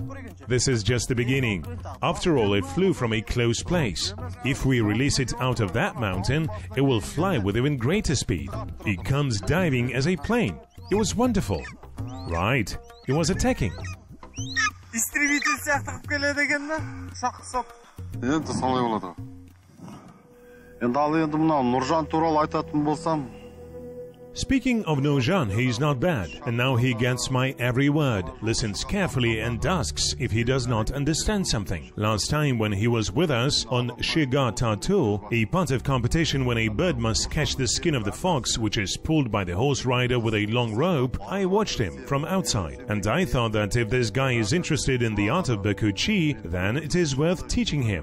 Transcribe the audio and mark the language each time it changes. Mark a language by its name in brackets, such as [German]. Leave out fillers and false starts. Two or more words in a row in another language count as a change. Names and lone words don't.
[English] This is just the beginning. After all, it flew from a close place. If we release it out of that mountain, it will fly with even greater speed. It comes diving as a plane. It was wonderful. Right. It was attacking. [Kazakh] Енді солай болады. Енді ал енді мына Нұржан туралы айтатын болсам, [English] Speaking of Nurjan, he's not bad, and now he gets my every word, listens carefully and asks if he does not understand something. Last time when he was with us on Shiga Tattoo, a part of competition when a bird must catch the skin of the fox which is pulled by the horse rider with a long rope, I watched him from outside, and I thought that if this guy is interested in the art of Bakuchi, then it is worth teaching him.